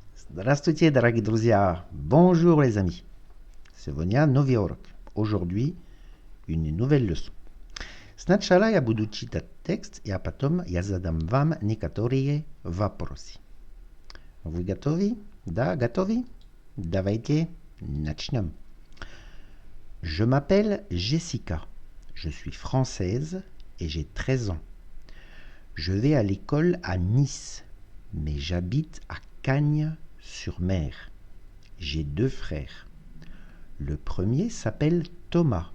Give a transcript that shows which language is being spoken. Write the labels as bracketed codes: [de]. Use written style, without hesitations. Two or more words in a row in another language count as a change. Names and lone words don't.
[ru] Здравствуйте, дорогие друзья! [fr] Bonjour les amis! [ru] Сегодня новый урок. [fr] Aujourd'hui, une nouvelle leçon. [ru] Сначала я буду читать текст, а потом я задам вам некоторые вопросы. Вы готовы? Да, готовы? Давайте начнем. [fr] Je m'appelle Jessica. Je suis française et j'ai 13 ans. Je vais à l'école à Nice, mais j'habite à Cagnes-sur-Mer. J'ai 2 frères. Le premier s'appelle Thomas.